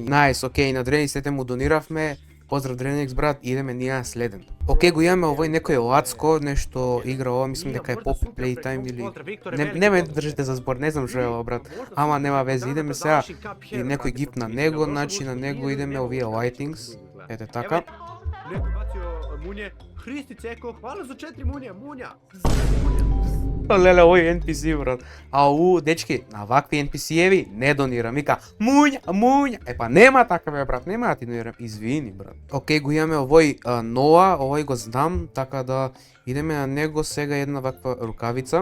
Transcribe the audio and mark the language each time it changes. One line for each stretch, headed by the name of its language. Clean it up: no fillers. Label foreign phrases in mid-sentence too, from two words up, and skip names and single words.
Macedonian: Најс, океј, на Drenix му дониравме. Поздрав Drenix, брат, идеме ние на следен. Океј, го имаме овој некој Лацко, нешто игра ова, мислам дека е Poppy Playtime или не ме држите за збор, не знам што е ова, брат. Ама нема везе, идеме сега и некој гип на него, значи на него идеме овие lightings. Ете така.
Serbian: Neko bacio munje, HristiCeko, hvala za 4 munje, munja.
Macedonian: Леле, овој NPC, брат. Ау, дечки, на вакви NPC-еви не донирам. Вика, муња. Па нема така, бе, брат, нема да ти донирам. Извини, брат. Океј, го имаме овој Ноа, овој го знам, така да идеме на него сега една ваква рукавица.